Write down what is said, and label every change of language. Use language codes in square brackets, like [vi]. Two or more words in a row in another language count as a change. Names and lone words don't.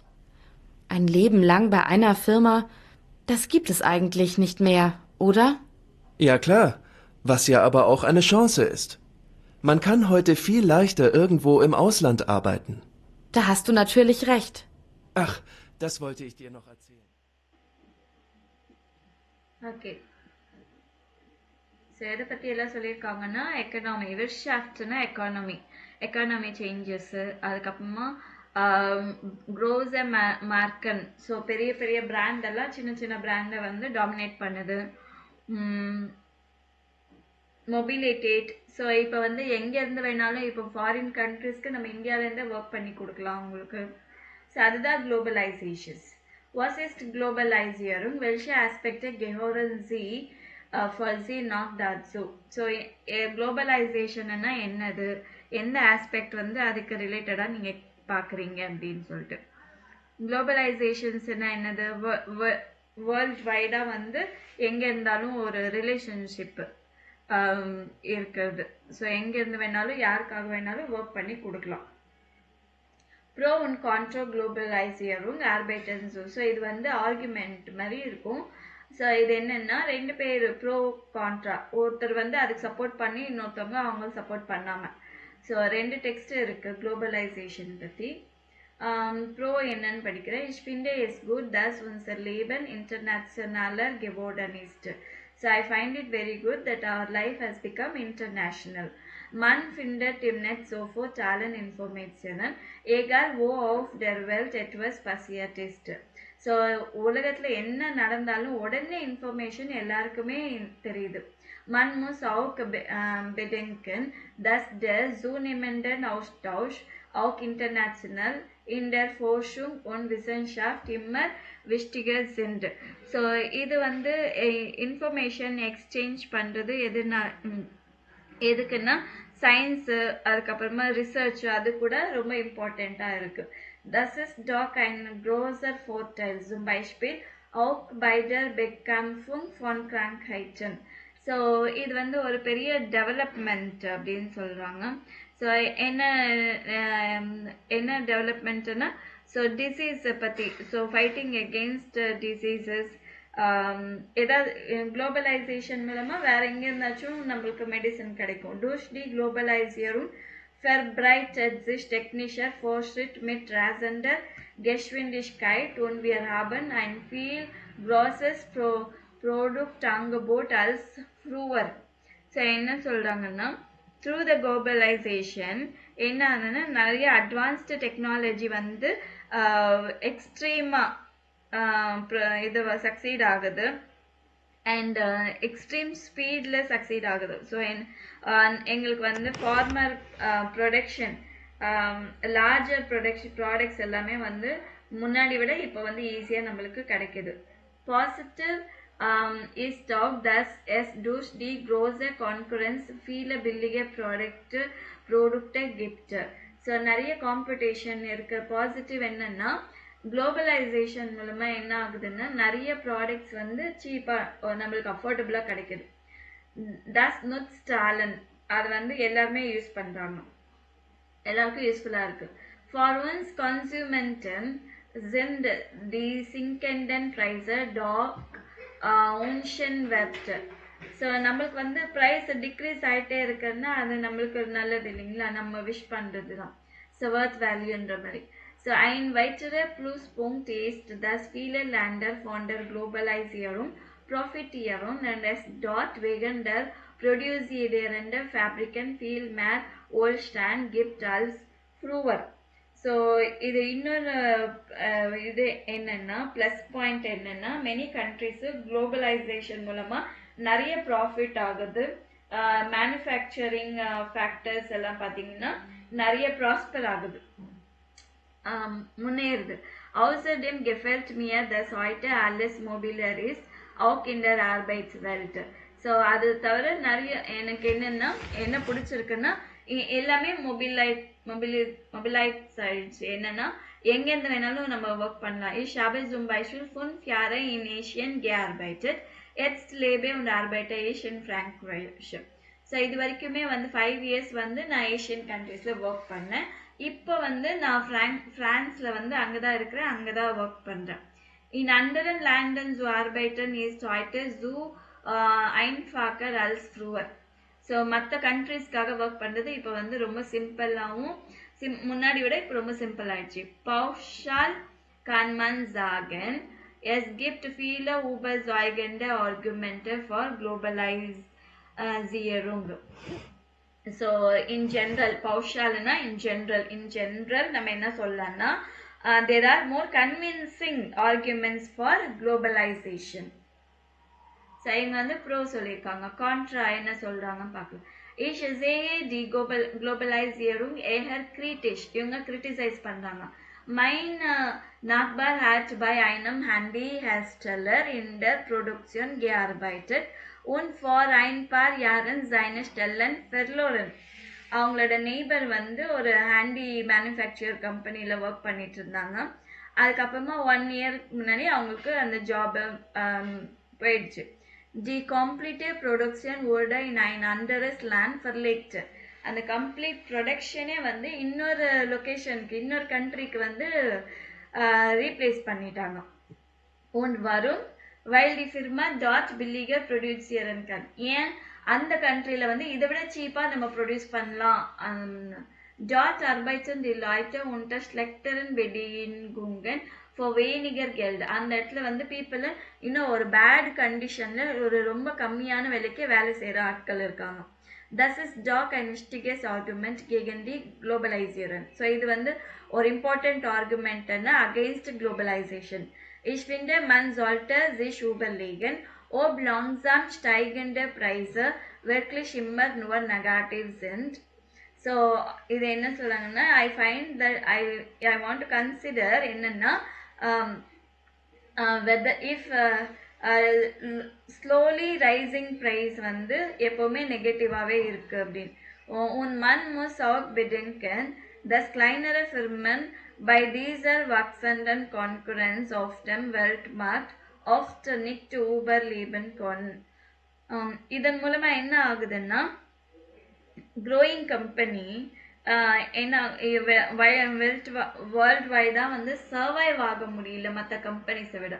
[de] Ein Leben lang bei einer Firma, das gibt es eigentlich nicht mehr, oder? Ja klar, was ja aber auch eine Chance ist. Man kann heute viel leichter irgendwo im Ausland arbeiten. Da hast du natürlich recht. Ach, das wollte ich dir noch erzählen. [ta] ஓகே, ஸோ எதை பற்றி எல்லாம் சொல்லியிருக்காங்கன்னா, எக்கனாமி, விர்ஷாஃப்ட்னா [en] economy changes, [ta] அதுக்கப்புறமா [de] große Marken, [ta] ஸோ பெரிய பெரிய பிராண்டெல்லாம் சின்ன சின்ன பிராண்டை வந்து டாமினேட் பண்ணுது. மொபிலிட்டேட், ஸோ இப்போ வந்து எங்கேருந்து வேணாலும் இப்போ [en] foreign countries [ta] நம்ம இந்தியாவிலேருந்தே ஒர்க் பண்ணி கொடுக்கலாம் உங்களுக்கு. ஸோ அதுதான் குளோபலைசேஷன்ஸ். [de] Was ist Globalisierung? Welche Aspekte gehören Sie für Sie noch dazu? [ta] ஸோ குளோபலைசேஷன்னா என்னது, எந்த ஆஸ்பெக்ட் வந்து அதுக்கு ரிலேட்டடாக நீங்கள் பார்க்குறீங்க அப்படின்னு சொல்லிட்டு. குளோபலைசேஷன்ஸ்னா என்னது, [en] world wide [ta] வந்து எங்கே இருந்தாலும் ஒரு ரிலேஷன்ஷிப்பு இருக்கிறது. ஸோ எங்கேருந்து வேணாலும் யாருக்காக வேணாலும் ஒர்க் பண்ணி கொடுக்கலாம். [en] pro and contra globalization [ta] ஆர்பைட்டன்ஸ், ஸோ இது வந்து ஆர்குமெண்ட் மாதிரி இருக்கும். ஸோ இது என்னென்னா, ரெண்டு பேர் ப்ரோ கான்ட்ரா, ஒருத்தர் வந்து அதுக்கு சப்போர்ட் பண்ணி இன்னொருத்தவங்க அவங்க சப்போர்ட் பண்ணாமல். ஸோ ரெண்டு டெக்ஸ்ட் இருக்குது குளோபலைசேஷன் பற்றி. ப்ரோ என்னன்னு படிக்கிறேன். [de] Ich finde es gut, dass unser Leben internationaler geworden ist. [en] So I find it very good that our life has become international. [de] Man findet im Netz sofort allen Informationen, egal wo auf der Welt etwas passiert ist. [ta] ஸோ உலகத்தில் என்ன நடந்தாலும் உடனே இன்ஃபர்மேஷன் எல்லாருக்குமே தெரியுது. [de] Man muss auch bedenken, dass der zunehmende Austausch auch international in der Forschung und Wissenschaft immer wichtiger sind. [ta] ஸோ இது வந்து [en] information exchange [ta] பண்ணுறது எதுக்குன்னா சயின்ஸு, அதுக்கப்புறமா ரிசர்ச், அது கூட ரொம்ப இம்பார்ட்டண்ட்டாக இருக்குது. [de] Das ist doch ein großer Vorteil, zum Beispiel auch bei der Bekämpfung von Krankheiten. [ta] ஸோ இது வந்து ஒரு பெரிய டெவலப்மெண்ட் அப்படின்னு சொல்கிறாங்க. ஸோ என்ன டெவலப்மெண்ட்டுன்னா, ஸோ டிசீஸை பற்றி, ஸோ [en] fighting against diseases, [ta] ஏதாவது குளோபலைசேஷன் மூலமாக வேறு எங்கே இருந்தாச்சும் நம்மளுக்கு மெடிசன் கிடைக்கும். [de] Durch die Globalisierung verbreitet sich technischer Fortschritt mit rasender Geschwindigkeit und wir haben ein viel grosses Produktangebot als früher. [ta] ஸோ என்ன சொல்கிறாங்கன்னா, [en] through the globalization [ta] என்ன ஆகுதுன்னா, நிறைய [en] advanced technology [ta] வந்து எக்ஸ்ட்ரீமாக இது சக்சீட் ஆகுது [en] and extreme speed [ta] சக்சீட் ஆகுது. ஸோ எங்களுக்கு வந்து [en] former production, larger products [ta] எல்லாமே வந்து முன்னாடி விட இப்போ வந்து ஈஸியாக நம்மளுக்கு கிடைக்குது. [de] பாசிட்டிவ் ist auch, dass es durch die große Konkurrenz viele billige Produkte gibt. [ta] ஸோ நிறைய காம்படிஷன் இருக்குது. பாசிட்டிவ் என்னன்னா, குளோபலைசேஷன் மூலமாக என்ன ஆகுதுன்னா, நிறைய ப்ராடக்ட்ஸ் வந்து சீப்பாக நம்மளுக்கு அஃபோர்டபுளாக கிடைக்குது. [de] Das nützt allen, [ta] அது வந்து எல்லாருமே யூஸ் பண்ணுறாங்க, எல்லாருக்கும் யூஸ்ஃபுல்லாக இருக்குது. [de] For uns Konsumenten sind die sinkenden Preise doch unschönwert. [ta] ஸோ நம்மளுக்கு வந்து [en] price decrease [ta] ஆகிட்டே இருக்குன்னா அது நம்மளுக்கு ஒரு நல்லது இல்லைங்களா, நம்ம விஷ் பண்ணுறது தான். ஸோ [en] worth value [ta] மாதிரி. [de] ஸோ ein weiterer Pluspunkt ist, dass viele Länder von der Globalisierung profitieren und es dort wegen der produzierenden Fabriken viel mehr Wohlstand gibt als früher. [ta] ஸோ இது இன்னொரு இது என்னன்னா [en] plus point [ta] என்னன்னா [en] many countries [ta] குளோபலைசேஷன் மூலமாக நிறைய ப்ராஃபிட் ஆகுது. [en] manufacturing factors [ta] எல்லாம் பார்த்தீங்கன்னா நிறைய ப்ராஸ்பர் ஆகுது, முன்னேறுது. [de] Außerdem gefällt mir, dass heute alles mobiler ist, auch in der Arbeitswelt. [ta] ஸோ அது தவிர நிறைய எனக்கு என்ன பிடிச்சிருக்குன்னா எல்லாமே மொபிலைட்ஸ் ஆயிடுச்சு. என்னன்னா எங்கேருந்து வேணாலும் நம்ம ஒர்க் பண்ணலாம். [de] Ich habe zum Beispiel 5 Jahre in Asien gearbeitet. Jetzt lebe und arbeite in Frankreich. [ta] ஸோ இது வரைக்குமே வந்து 5 years வந்து நான் [en] Asian countries [ta] ஒர்க் பண்ணேன். இப்போ வந்து நான் ஃப்ரான்ஸில் வந்து அங்கே தான் இருக்கிறேன், அங்கே தான் ஒர்க் பண்ணுறேன். [de] In anderen Ländern zu arbeiten ist heute so einfacher als früher. [ta] ஸோ மற்ற கண்ட்ரீஸ்க்காக ஒர்க் பண்ணுறது இப்போ வந்து ரொம்ப சிம்பிளாகவும் முன்னாடி விட இப்போ ரொம்ப சிம்பிள் ஆயிடுச்சு. [de] Pauschal kann man sagen, es gibt viele überzeugende Argumente for Globalisierung. [ta] ஸோ [en] in general [ta] பௌஷால்னா [en] in general [ta] நம்ம என்ன சொல்லலாம்னா [en] there are more convincing arguments for globalization. [ta] ஸோ இவங்க வந்து ப்ரோ சொல்லியிருக்காங்க. கான்ட்ரா என்ன சொல்றாங்கன்னு பார்க்கலாம். [de] Ich sehe die Globalisierung eher kritisch. [ta] இவங்க கிரிட்டிசைஸ் பண்றாங்க. [de] Mein Nachbar hat bei einem Handyhersteller in der Produktion gearbeitet und vor ein paar Jahren seine Stellen verloren. [ta] அவங்களோட நெய்பர் வந்து ஒரு ஹேண்டி [en] manufacturer company [ta] ஒர்க் பண்ணிட்டு இருந்தாங்க. அதுக்கப்புறமா 1 year முன்னாடி அவங்களுக்கு அந்த ஜாப் போயிடுச்சு. [de] Die komplette Production wurde in ein anderes Land verlegt. [ta] அந்த [en] complete production [ta] வந்து இன்னொரு லொக்கேஷனுக்கு இன்னொரு கண்ட்ரிக்கு வந்து ரீப்ளேஸ் பண்ணிட்டாங்க. [de] Und warum? Weil die Firma dort billiger produzieren kann. [ta] ஏன் அந்த கண்ட்ரியில் வந்து இதை விட சீப்பாக நம்ம ப்ரொடியூஸ் பண்ணலாம். [de] Dort arbeiten die Leute unter schlechteren Bedingungen for weniger Geld. [ta] அந்த இடத்துல வந்து பீப்புள் இன்னும் ஒரு [en] bad condition [ta] ஒரு ரொம்ப கம்மியான விலைக்கு வேலை செய்கிற ஆட்கள் இருக்காங்க. [de] Das ist doch ein wichtiges Argument gegen die Globalisierung. [ta] ஸோ இது வந்து ஒரு [en] important argument against globalization. [de] Ich finde, man sollte sich überlegen, ob langsam steigende Preise wirklich immer nur negativ sind. [ta] ஸோ இது என்ன சொல்றாங்கன்னா [en] I find that I want to consider [ta] என்னன்னா [en] whether if slowly rising price [ta] வந்து எப்பவுமே நெகட்டிவாகவே இருக்கு அப்படின்னு. [de] Und man muss auch bedenken, dass kleinere Firmen bei dieser wachsenden Konkurrenz auf dem Weltmarkt oft nicht überleben können. [ta] இதன் மூலமா என்ன ஆகுதுன்னா [en] growing company [ta] என்ன [en] world wide [ta] வந்து சர்வைவ் ஆக முடியல மற்ற கம்பெனிஸை விட.